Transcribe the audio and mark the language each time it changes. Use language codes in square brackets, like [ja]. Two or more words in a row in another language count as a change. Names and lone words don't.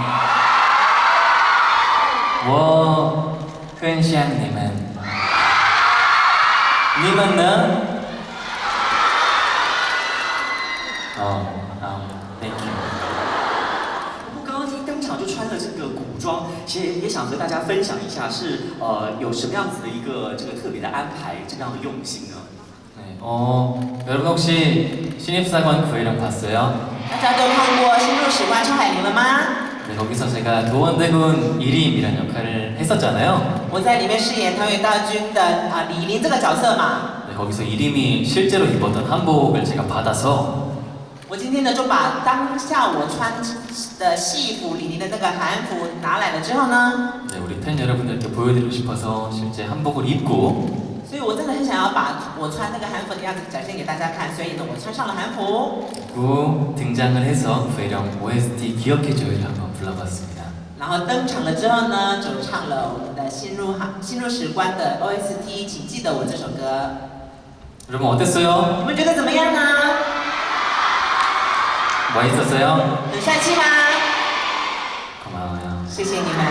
[zh] 我很想你们，你们呢？哦，好 ， [en] Thank you。 [zh] 不过刚刚一登场就穿了这个古装，其实也想和大家分享一下是有什么样子的一个这个特别的安排，这样的用心呢？ [ko] 네, 여러분 혹시 신입사관 구이랑 봤어요? [zh] 大家都看过《新入史官》蔡海玲了吗？ [ko] 네, 거기서 제가 도원대군 이림이라는 역할을 했었잖아요. [zh] 我在里面饰演团委大军的李林这个角色嘛。 [ko] 네, 거기서 이림이 실제로 입었던 한복을 제가 받아서 [zh] 我今天呢就把当下我穿的戏服李林的那个韩服拿来了之后呢， [ko] 네, 우리 팬 여러분들께 보여드리고 싶어서 실제 한복을 입고 [zh] 所以我真的很想要把我穿那个韩服的样子展现给大家看，所以呢我穿上了韩服， [ko] 그리고 등장을 해서 V랑 OST 기억해줘요를 한번 불러봤습니다. [zh] 然后登场了之后呢，就唱了我们的新入史官的 OST， 请记得我这首歌。 [ko] 여러분 어땠어요? [zh] 你们觉得怎么样呢？ [ko] 멋있었어요? [zh] 很帅气吗？ [ko] 고마워요. [zh] 谢谢你